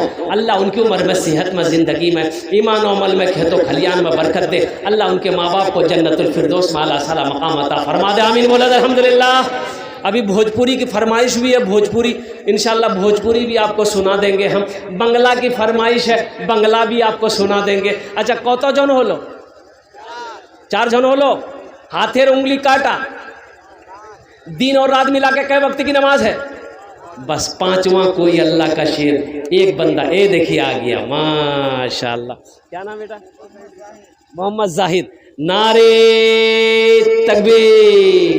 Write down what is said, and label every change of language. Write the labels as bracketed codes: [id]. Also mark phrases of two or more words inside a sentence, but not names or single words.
[ur] اللہ ان کی عمر میں، صحت میں، زندگی میں، ایمان و عمل میں، کھیت و کھلیان میں برکت دے. اللہ ان کے ماں باپ کو جنت الفردوس میں اعلیٰ صلاح مقام عطا فرما دے. آمین بولا الحمدللہ. ابھی بھوجپوری کی فرمائش بھی ہے، بھوجپوری انشاءاللہ بھوجپوری بھی آپ کو سنا دیں گے ہم. بنگلہ کی فرمائش ہے، بنگلہ بھی آپ کو سنا دیں گے. [bn] اچھا কত জন হলো؟ 4 জন হলো. [ur] ہاتھের انگلی کاٹا. دن اور رات ملا کے کئے وقت کی نماز ہے؟ بس 5واں کوئی اللہ کا شیر ایک بندہ. اے دیکھیے آ گیا ماشاءاللہ. کیا نام بیٹا؟ محمد زاہد. نعرے تکبیر.